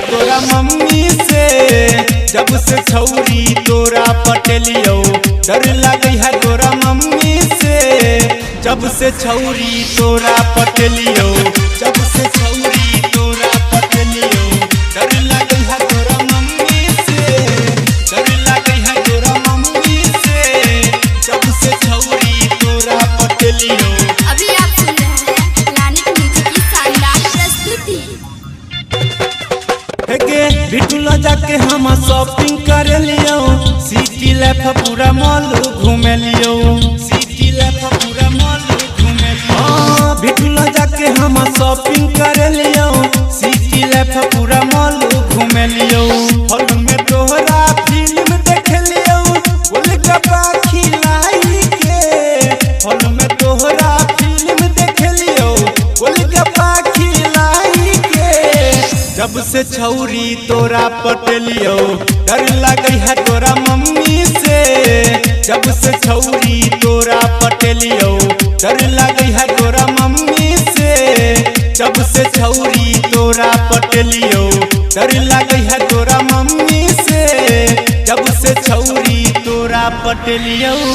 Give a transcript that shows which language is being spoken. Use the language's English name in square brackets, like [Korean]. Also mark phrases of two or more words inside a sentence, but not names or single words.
[Angika] तोरा मम्मी से जब से छौरी तोरा पटलियो डर लगे है तोरा मम्मी से जब से छौरी तोरा पटलियो जब से छौरी तोरा पटलियो डर लगे है तोरा मम्मी से डर लगे है तोरा मम्मी से जब से छौरी तोरा पटलियो। [Hindi] अभी आप सुन रहे हैं प्लानेट म्यूजिक की शानदार प्रस्तुति। [Angika] बिटुला जाके हम शॉपिंग कर लियो [English] city life [Angika] पूरा मॉल घूमे लियो [English] city life [Angika] पूरा मॉल घूमे लियो बिटुला जाके हम शॉपिंग कर लियो [English] city life [Angika] पूरा मॉल घूमे लियो हॉल में तोहरा फिल्म देख लियो गोलगप्पा खिलाई के हॉल में तोहरा फिल्म देख लियो गोलगप्पा खिलाई के जब से छौरी तोरा पटलियो डर लगे है तोरा मम्मी से जब से छौरी तोरा पटलियो डर लगे है तोरा मम्मी से जब से छौरी तोरा पटलियो डर लगे है तोरा मम्मी से जब से छौरी तोरा पटलियो।